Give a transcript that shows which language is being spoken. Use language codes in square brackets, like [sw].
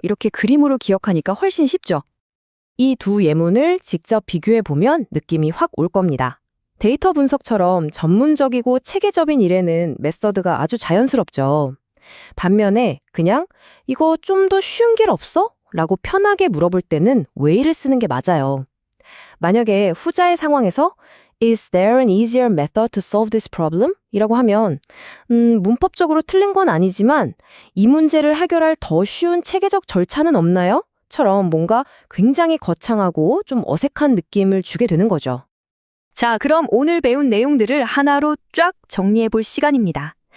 [ko] 이렇게 그림으로 기억하니까 훨씬 쉽죠? 이 두 예문을 직접 비교해보면 느낌이 확 올 겁니다. 데이터 분석처럼 전문적이고 체계적인 일에는 메서드가 아주 자연스럽죠. 반면에 그냥 이거 좀 더 쉬운 길 없어? 라고 편하게 물어볼 때는 way를 쓰는 게 맞아요. 만약에 후자의 상황에서 [en] Is there an easier method to solve this problem? [ko] 이라고 하면 문법적으로 틀린 건 아니지만 이 문제를 해결할 더 쉬운 체계적 절차는 없나요? 처럼 뭔가 굉장히 거창하고 좀 어색한 느낌을 주게 되는 거죠. 자, 그럼 오늘 배운 내용들을 하나로 쫙 정리해 볼 시간입니다.